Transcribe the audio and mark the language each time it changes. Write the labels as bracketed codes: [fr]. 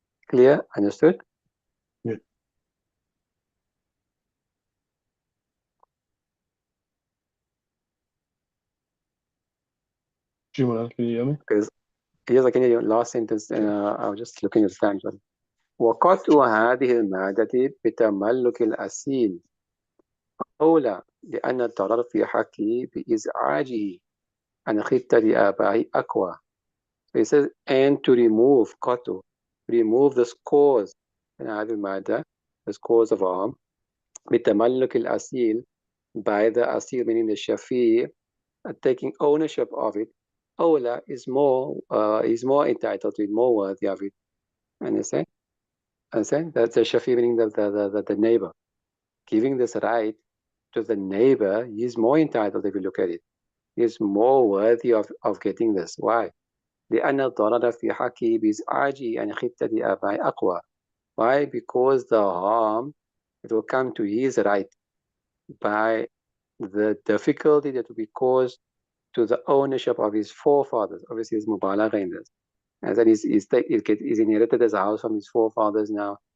[en] Clear? Understood? Yeah. Moulana, can you hear me? Because here's like in your last sentence, and I was just looking at the time. [ar] وقطع هذه المادة بتملك الأسيل أولى لأن الضرر في حقه بإزعاجه عن خطة آبائه أقوى. [en] So he says, and to remove قطع, remove the cause in [ar] هذه المادة, [en] the cause of harm, [ar] بتملك الأسيل, [en] by the asil, meaning the shafi, taking ownership of it. أولى is more entitled to it, more worthy of it. Understand? Understand? That's the shafi, meaning the neighbor. Giving this right to the neighbor, he's more entitled if you look at it. He's more worthy of getting this. Why? [ar] لأن الضرر في حقه بإزعاجه عن خطة آبائه أقوى. [en] Why? Because the harm, it will come to his right by the difficulty that will be caused to the ownership of his forefathers. Obviously, his mubalagha in this. And that he's inherited his house from his forefathers now.